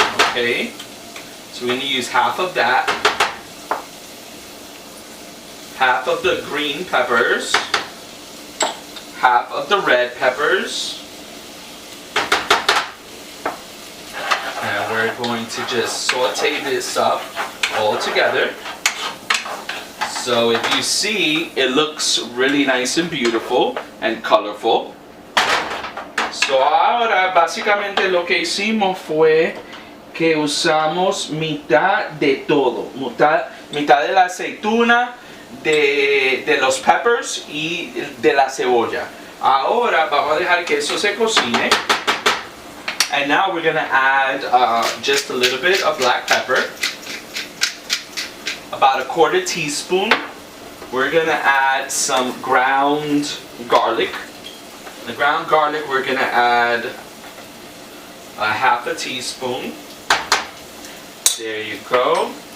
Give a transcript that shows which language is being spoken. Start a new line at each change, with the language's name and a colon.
English: Okay, so we're going to use half of that, half of the green peppers, half of the red peppers, and we're going to just saute this up all together. So if you see, it looks really nice and beautiful and colorful.
Spanish: So ahora básicamente lo que hicimos fue que usamos mitad de todo, mitad de la aceituna, de los peppers y de la cebolla. Ahora vamos a dejar que eso se cocine.
English: And now we're going to add just a little bit of black pepper. About a 1/4 teaspoon. We're going to add some ground garlic. The ground garlic we're going to add a 1/2 teaspoon. There you go.